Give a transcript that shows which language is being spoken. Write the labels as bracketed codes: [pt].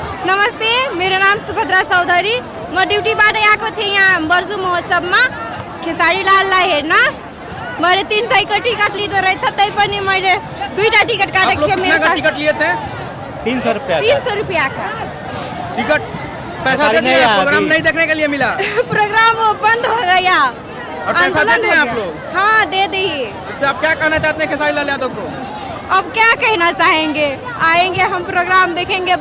[ne] नमस्ते, मेरो नाम सुभद्रा चौधरी। म ड्युटीबाट आएको थिएँ यहाँ बर्जु महोत्सवमा खेसारी लाललाई हेर्न। मैले 300 को टिकट लिँदो रहेछ, तै पनि मैले 2टा टिकट काटेको थिएँ। मेरो [hi] टिकट लिए थे 300 रुपया 300 रुपया का टिकट। पैसा दे दिया, प्रोग्राम नहीं देखने के लिए मिला। प्रोग्राम वो बंद हो गया। और पैसा देते हैं आप लोग? हाँ, दे दिए। इस पे आप क्या कहना चाहते हैं खेसारी लाल यादव को? अब क्या कहना चाहेंगे, आएंगे हम प्रोग्राम देखेंगे।